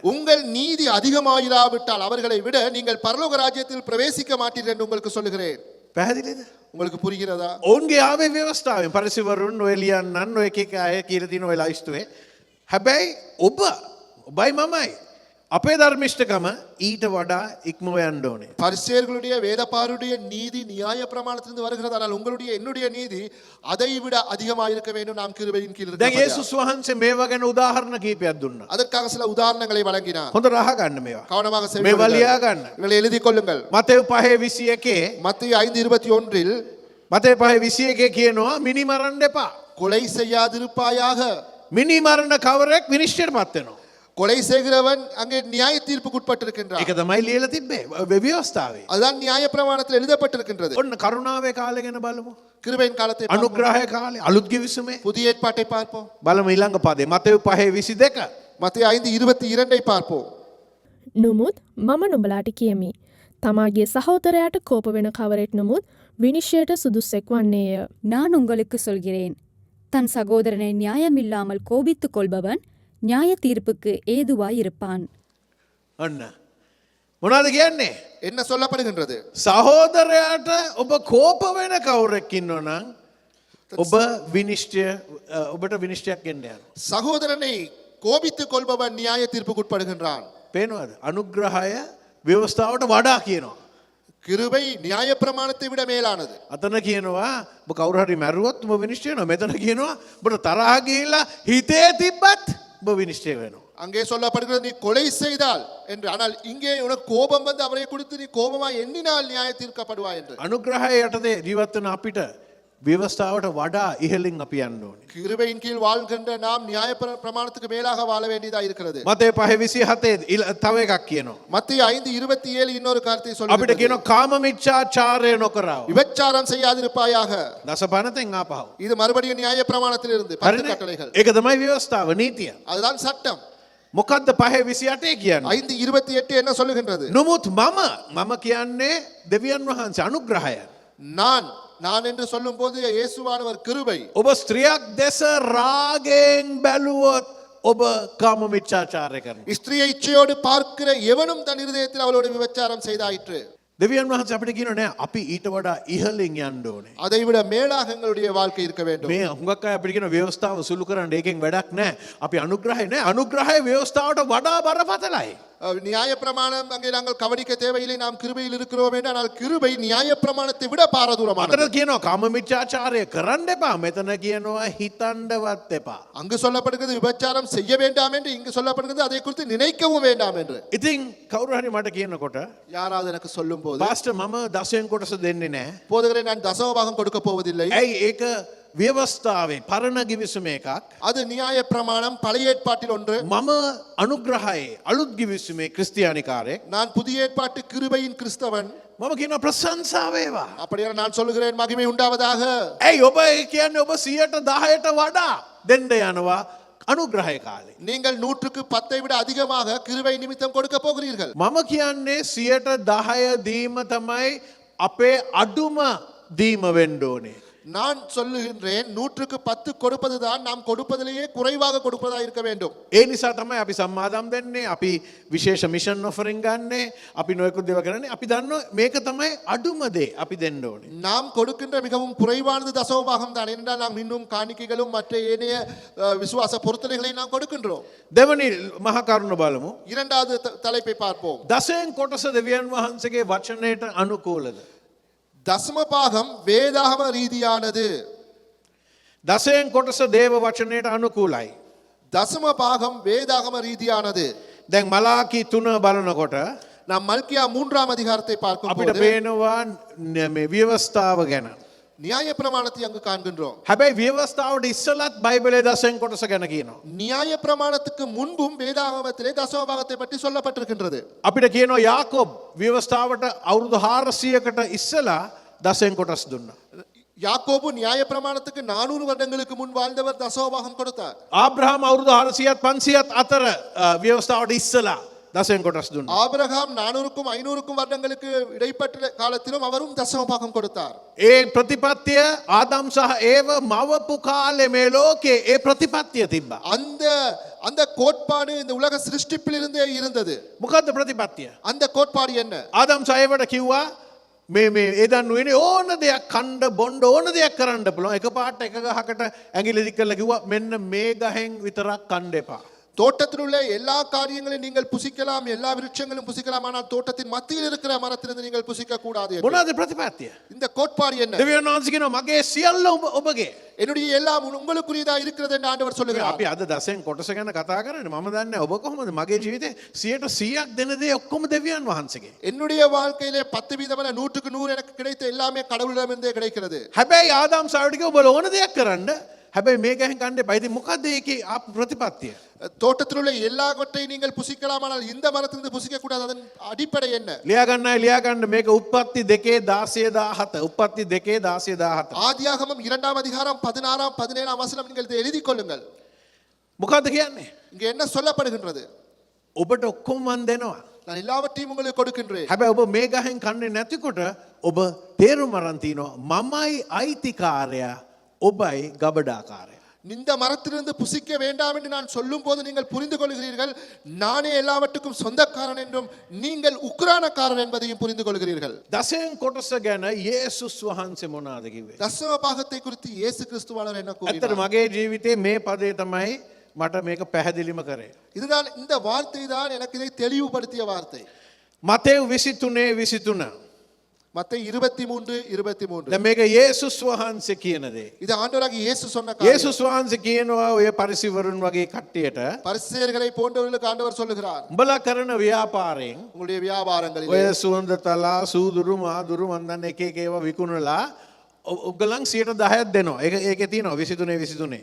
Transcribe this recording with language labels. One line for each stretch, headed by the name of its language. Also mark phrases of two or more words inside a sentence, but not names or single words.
Tamil: உங்கள் நீதி அதிகமாயிராவிட்டால் அவர்களை விட நீங்கள் பரலோக ராஜ்யத்தில் பிரவேசிக்க மாட்டீர்கள் என்று உங்களுக்கு சொல்லுகிறேன்.
Sinhala: පැහැදිලිද?
Tamil: உங்களுக்கு புரிகிறதா?
Sinhala: ඔවුන්ගේ ආවේ ව්‍යවස්ථාවෙන්. පරිසිවරුන් ඔය ලියන්නන් ඔය එක එක අය කියලා තියෙන ඔය ලයිස්තුවේ. හැබැයි ඔබයි මමයි අපේ ධර්මිෂ්ඨකම ඊට වඩා ඉක්මව යන්න ඕනේ.
Tamil: பரிசேயர்களுடைய வேதபாருடைய நீதி நியாய பிரமாணத்திலிருந்து வருகிறது. ஆனால் உங்களுடைய என்னுடைய நீதி அதை விட அதிகமாக இருக்க வேண்டும். நாம் கிருபையின் கீழ்
Sinhala: දැන්
Tamil: இருக்கிறோம்.
Sinhala: යේසුස් වහන්සේ මේවා ගැන උදාහරණ කීපයක් දුන්නා.
Tamil: அதற்காக சில உதாரணங்களை வழங்கினார்.
Sinhala: හොඳට අහගන්න මේවා.
Tamil: கவனமாக
Sinhala: මේවා ලියා ගන්න.
Tamil: இவங்களை எழுதிக் கொள்ளுங்கள்.
Sinhala: මතෙව් 5:21
Tamil: மத்தேயு 5:21
Sinhala: මතෙව් 5:21 කියනවා මිනි මරන්න එපා.
Tamil: கொலை செய்யாதிருப்பாயாக.
Sinhala: මිනි මරණ කවරෙක් විනිශ්චයටපත් වෙනවා.
Tamil: கொலை செய்கிறவன் அங்கே நியாய தீர்ப்புக்கு உட்பட்டிருக்கின்றான்.
Sinhala: ඒක තමයි ලියලා තිබ්බේ ව්‍යවස්ථාවේ.
Tamil: அதுதான் நியாய பிரமாணத்தில் எழுதப்பட்டிருக்கின்றது.
Sinhala: ඔන්න කරුණාවේ කාලය ගැන බලමු.
Tamil: கிருபையின் காலத்தை பார்ப்போம்.
Sinhala: අනුග්‍රහය කාලේ අලුත් ගිවිසුමේ
Tamil: புதிய ஏற்பாட்டை பார்ப்போம்.
Sinhala: බලමු ඊළඟ පදේ මතෙව් 5:22
Tamil: மத்திய 5:22 பார்ப்போம்.
Sinhala: නොමුත් මම නුඹලාට කියමි. තමාගේ සහෝදරයාට කෝප වෙන කවරෙක් නොමුත් විනිශ්චයට සුදුස්සෙක් වන්නේය.
Tamil: நான் உங்களுக்கு சொல்கிறேன், தன் சகோதரனை நியாயமில்லாமல் கோபித்துக் கொள்பவன் நியாய தீர்ப்புக்கு ஏதுவாயிருப்பான்.
Sinhala: අන්න මොනවද කියන්නේ
Tamil: என்ன சொல்லப்படுகின்றது?
Sinhala: සහෝදරයාට ඔබ කෝප වෙන කවුරෙක් ඉන්නවනම් ඔබ විනිශ්චය ඔබට විනිශ්චයක් එන්න යනවා.
Tamil: சகோதரனை கோபித்துக் கொள்பவன் நியாய தீர்ப்புக்குட்படுகின்றான்.
Sinhala: පේනවද? අනුග්‍රහය ව්‍යවස්ථාවට වඩා කියනවා.
Tamil: கிருபை நியாய பிரமாணத்தை விட மேலானது.
Sinhala: අතන කියනවා ඔබ කවුරු හරි මැරුවොත් ඔබ විනිශ්චය වෙනවා. මෙතන කියනවා ඔබට තරහ ගිහිල්ලා හිතේ තිබ්බත් ඔබ විනිශ්චය වෙනවා.
Tamil: அங்கே சொல்லப்படுகிறது நீ கொலை செய்தால் என்று. ஆனால் இங்கே உனக்கு கோபம் வந்து அவரை கொடுத்து நீ கோபமா எண்ணினால் நியாய தீர்க்கப்படுவாய் என்று.
Sinhala: අනුග්‍රහය යටතේ ජීවත් වෙන අපිට ව්‍යවස්ථාවට වඩා ඉහළින් අපි යන්න ඕනේ.
Tamil: கிருபையின் கீழ் வாழ்கின்ற நாம் நியாய பிரமாணத்துக்கு மேலாக வாழ வேண்டியதா இருக்கிறது.
Sinhala: මතේ 5:27 තව එකක් කියනවා.
Tamil: மத்திய 5:27 இன்னொரு காரியத்தை
Sinhala: අපිට
Tamil: சொல்லுகிறது.
Sinhala: කියනවා කාම මිච්ඡාචාරය නොකරව.
Tamil: விபச்சாரம் செய்யாதிருப்பாயாக.
Sinhala: දසපනතෙන් ආපහු.
Tamil: இது மறுபடியும் நியாய பிரமாணத்திலிருந்து 10 கட்டளைகள்.
Sinhala: ඒක තමයි ව්‍යවස්ථාව නීතිය.
Tamil: அதுதான் சட்டம்.
Sinhala: මොකද්ද 5:28 කියන්නේ?
Tamil: 5:28 என்ன சொல்லுகின்றது?
Sinhala: නමුත් මම කියන්නේ දෙවියන් වහන්සේ අනුග්‍රහය.
Tamil: நான் என்று சொல்லும்போது இயேசுவானவர் கிருபை.
Sinhala: ඔබ ස්ත්‍රියක් දෙස රාගයෙන් බැලුවොත් ඔබ කාම මිච්ඡාචාරය කරනවා.
Tamil: ஸ்திரியை இச்சையோடு பார்க்கிற எவனும் தன் இருதயத்தில் அவளோடு விபச்சாரம் செய்தாயிற்று.
Sinhala: දෙවියන් වහන්සේ අපිට කියනවා නෑ අපි ඊට වඩා ඉහළින් යන්න ඕනේ.
Tamil: அதை விட மேலாக எங்களுடைய வாழ்க்கை இருக்க வேண்டும்.
Sinhala: මේ හුඟක් අය අපිට කියන ව්‍යවස්ථාව සුළු කරන්න ඒකෙන් වැඩක් නෑ. අපි අනුග්‍රහය නෑ. අනුග්‍රහය ව්‍යවස්ථාවට වඩා බරපතලයි.
Tamil: நியாய பிரமாணம் அங்கே நாங்கள் கவனிக்க தேவையில்லை. நாம் கிருபையில் இருக்கிறோம் என்று. ஆனால் கிருபை நியாய பிரமாணத்தை விட பாரதூரமானது.
Sinhala: අතන කියනවා කාම මිච්ඡාචාරය කරන්න එපා. මෙතන කියනවා හිතන්නවත් එපා.
Tamil: அங்கு சொல்லப்படுகிறது விபச்சாரம் செய்ய வேண்டாம் என்று. இங்கு சொல்லப்படுகிறது அதை குறித்து நினைக்கவும் வேண்டாம் என்று.
Sinhala: ඉතින් කවුරු හරි මට කියනකොට
Tamil: யாராவது எனக்கு சொல்லும் போது,
Sinhala: පාස්ටර් මම දසයෙන් කොටස දෙන්නේ නෑ.
Tamil: போதகரே நான் தசம பாகம் கொடுக்க போவதில்லை.
Sinhala: ඇයි ඒක ව්‍යවස්ථාවේ පරණ ගිවිසුම එකක්.
Tamil: அது நியாய பிரமாணம் பழைய ஏற்பாட்டில் ஒன்று.
Sinhala: මම අනුග්‍රහයේ අලුත් ගිවිසුමේ ක්‍රිස්තියානිකාරයෙක්.
Tamil: நான் புதிய ஏற்பாட்டு கிருபையின் கிறிஸ்தவன்.
Sinhala: මම කියනවා ප්‍රශංසා වේවා.
Tamil: அப்படியே நான் சொல்லுகிறேன் மகிமை உண்டாவதாக.
Sinhala: ඇයි ඔබ ඒ කියන්නේ ඔබ 110ට වඩා දෙන්න යනවා අනුග්‍රහය කාලේ.
Tamil: நீங்கள் 110 விட அதிகமாக கிருபை நிமித்தம் கொடுக்க போகிறீர்கள்.
Sinhala: මම කියන්නේ 110 දීම තමයි අපේ අඩුම දීම වෙන්න ඕනේ.
Tamil: நான் சொல்லுகின்றேன் 110 கொடுப்பதுதான் நாம் கொடுப்பதிலேயே குறைவாக கொடுப்பதா இருக்க வேண்டும்.
Sinhala: ඒ නිසා තමයි අපි සම්මාදම් දෙන්නේ, අපි විශේෂ
English: mission offering
Sinhala: ගන්නෙ, අපි නොයෙකුත් දේවල් කරන්නේ. අපි දන්නවා මේක තමයි අඩුම දේ අපි දෙන්න ඕනේ.
Tamil: நாம் கொடுக்கின்ற மிகவும் குறைவானது தசம பாகம் தான். என்றால் நாம் இன்னும் காணிக்கைகளும் மற்ற ஏனைய விசுவாச பொருத்தனைகளை நாம் கொடுக்கின்றோம்.
Sinhala: දෙවනි මහා කරුණ බලමු.
Tamil: இரண்டாவது தலைப்பை பார்ப்போம்.
Sinhala: දසයෙන් කොටස දෙවියන් වහන්සේගේ වචනයට අනුකූලද?
Tamil: தசம பாகம் வேதாகம ரீதியானது.
Sinhala: දසයෙන් කොටස දේව වචනයට අනුකූලයි.
Tamil: தசம பாகம் வேதாகம ரீதியானது.
Sinhala: දැන් මලාකී 3 බලනකොට
Tamil: நாம் மல்கியா 3ஆம் அதிகாரத்தை
Sinhala: අපිට
Tamil: பார்க்கும்போது
Sinhala: පේනවා මේ ව්‍යවස්ථාව ගැන.
Tamil: நியாய பிரமாணத்தை அங்கு காண்கின்றோம்.
Sinhala: හැබැයි ව්‍යවස්ථාවට ඉස්සලත් බයිබලයේ දසයෙන් කොටස ගැන කියනවා.
Tamil: நியாய பிரமாணத்துக்கு முன்பும் வேதாகமத்திலே தசம பாகத்தை பற்றி சொல்லப்பட்டிருக்கின்றது.
Sinhala: අපිට කියනවා යාකෝබ් ව්‍යවස්ථාවට අවුරුදු 400කට ඉස්සලා දසයෙන් කොටස් දුන්නා.
Tamil: யாக்கோபு நியாய பிரமாணத்துக்கு 400 வருடங்களுக்கு முன் வாழ்ந்தவர் தசம பாகம் கொடுத்தார்.
Sinhala: ආබ්‍රහාම් අවුරුදු 400ත් 500ත් අතර ව්‍යවස්ථාවට ඉස්සලා දසයෙන් කොටස් දුන්නා.
Tamil: ஆபிரகாம் 400க்கும் 500க்கும் வருடங்களுக்கு இடைப்பட்ட காலத்திலும் அவரும் தசம பாகம் கொடுத்தார்.
Sinhala: ඒ ප්‍රතිපත්තිය ආදම් සහ ඒව මවපු කාලේ මේ ලෝකේ ඒ ප්‍රතිපත්තිය තිබ්බා.
Tamil: அந்த கோட்பாடு இந்த உலக சிருஷ்டிப்பிலிருந்தே இருந்தது.
Sinhala: මොකද්ද ප්‍රතිපත්තිය?
Tamil: அந்த கோட்பாடு என்ன?
Sinhala: ආදම් සහ ඒවට කිව්වා මේ එදන් වෙන්නේ ඕන දෙයක් කණ්ඩ බොණ්ඩ ඕන දෙයක් කරන්න පුළුවන්. එකපාරට එක ගහකට ඇඟිලි දික් කරලා කිව්වා මෙන්න මේ ගහෙන් විතරක් කන්න එපා.
Tamil: தோட்டத்தில் உள்ள எல்லா காரியங்களையும் நீங்கள் புசிக்கலாம், எல்லா விருட்சங்களும் புசிக்கலாம், ஆனால் தோட்டத்தின் மத்தியில் இருக்கிற மரத்திலிருந்து நீங்கள் புசிக்க கூடாது.
Sinhala: මොනවාද ප්‍රතිපත්තිය?
Tamil: இந்த கோட்பாடு என்ன?
Sinhala: දෙවියන් වහන්සේ කියනවා මගේ සියල්ල ඔබගේ.
Tamil: என்னுடைய எல்லாம் உங்களுக்குரியதா இருக்கிறது என்று ஆண்டவர் சொல்லுகிறார்.
Sinhala: අපි අද දසෙන් කොටස ගැන කතා කරන්නේ. මම දන්නේ ඔබ කොහොමද මගේ ජීවිතේ 100%ක් දෙන දේ ඔක්කොම දෙවියන් වහන්සේගේ.
Tamil: என்னுடைய வாழ்க்கையிலே 10% 100க்கு 100 எனக்கு கிடைத்த எல்லாமே கடவுளிடமிருந்தே கிடைக்கிறது.
Sinhala: හැබැයි ආදම් සාවටික ඔබ ඕන දෙයක් කරන්න හැබැයි මේ ගහෙන් කන්න එපා. ඉතින් මොකද්ද ඒකේ ප්‍රතිපත්තිය?
Tamil: தோட்டத்தில் உள்ள எல்லா கொட்டையும் நீங்கள் புசிக்கலாம் ஆனால் இந்த மரத்திலிருந்து புசிக்க கூடாது அதன் அடிப்படை என்ன
Sinhala: ලියා ගන්න මේක උත්පත්ති 2:16-17. උත්පත්ති 2:16-17.
Tamil: ஆதியாகமம் 2ஆம் அதிகாரம் 16ஆம் 17ஆம் வசனம் நீங்கள் இதை எழுதிக் கொள்ளுங்கள்.
Sinhala: මොකද්ද කියන්නේ?
Tamil: இங்க என்ன சொல்லப்படுகின்றது?
Sinhala: ඔබට ඔක්කොම මන් දෙනවා.
Tamil: நான் எல்லாவற்றையும் உங்களுக்கு கொடுக்கின்றேன்.
Sinhala: හැබැයි ඔබ මේ ගහෙන් කන්නේ නැතිකොට ඔබ තේරුම් අරන් තිනවා මමයි අයිතිකාරයා ඔබයි ගබඩාකාරයා.
Tamil: இந்த மரத்திலிருந்து புசிக்க வேண்டாம் என்று நான் சொல்லும் போது நீங்கள் புரிந்து கொள்கிறீர்கள் நானே எல்லாவற்றுக்கும் சொந்தக்காரன் என்றும் நீங்கள் உக்ரானக்காரன் என்பதையும் புரிந்து கொள்கிறீர்கள்.
Sinhala: දසයෙන් කොටස ගැන යේසුස් වහන්සේ මොනවාද කිව්වේ?
Tamil: தசம பாகத்தை குறித்து இயேசு கிறிஸ்துவானவர் என்ன
Sinhala: ඇත්තට
Tamil: கூறினார்?
Sinhala: මගේ ජීවිතේ මේ පදේ තමයි මට මේක පැහැදිලිම කරේ.
Tamil: இதுதான் இந்த வார்த்தை தான் எனக்கு இதை தெளிவுபடுத்திய வார்த்தை.
Sinhala: මතෙව් 23:23.
Tamil: மத்தேயு 23:23.
Sinhala: දැන් මේක යේසුස් වහන්සේ කියන දේ.
Tamil: இது ஆண்டவராகிய இயேசு சொன்ன காரியம்.
Sinhala: යේසුස් වහන්සේ කියනවා ඔය පරිසිවරුන් වගේ කට්ටියට
Tamil: பரிசேயர்களை போன்றவர்களுக்கு ஆண்டவர் சொல்லுகிறார்
Sinhala: උඹලා කරන ව්‍යාපාරයෙන්
Tamil: உங்களுடைய வியாபாரங்களில்
Sinhala: ඔය සුවඳ තලා සූදුරු මාදුරු මන්දන්න එක එක ඒවා විකුණලා ඔගලන් 10%ක් දෙනවා. ඒකේ තියෙනවා 23:23.